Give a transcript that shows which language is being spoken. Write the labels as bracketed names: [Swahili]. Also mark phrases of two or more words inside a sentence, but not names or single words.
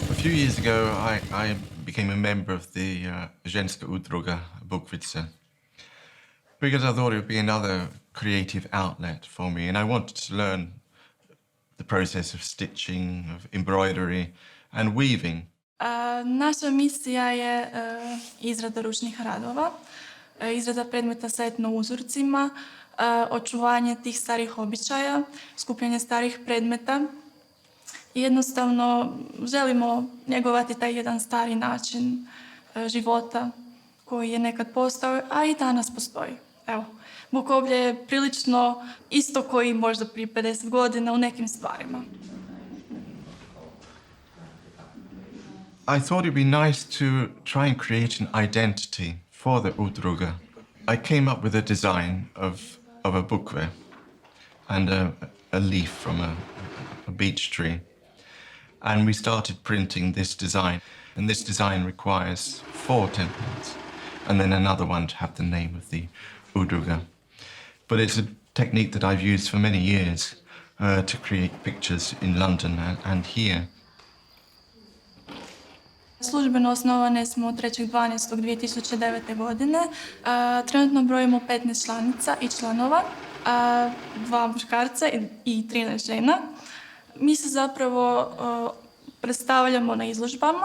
[English] few years ago, I became a member of the Ženska udruga Bukvice because I thought it would be another creative outlet for me, and I wanted to learn the process of stitching, of embroidery and weaving. [Croatian] Naša misija je izrada ručnih radova, izrada predmeta sa etno uzorcima, očuvanje tih starih običaja, skupljanje starih predmeta. Jednostavno želimo njegovati taj jedan stari način života koji je nekad postao, a i danas postoji. Evo, Bukovlje je prilično isto koji možda prije 50 godina u nekim stvarima. [English] I thought it'd be nice to try and create an identity for the udruga. I came up with a design of a bukve and a leaf from a beech tree. And we started printing this design. And this design requires 4 templates and then another one to have the name of the udruga. But it's a technique that I've used for many years to create pictures in London and here. [Croatian] Službeno osnovane smo 3.12.2009. godine. Trenutno brojimo 15 članica i članova, 2 muškarca i 13 žena. Mi se zapravo predstavljamo na izložbama.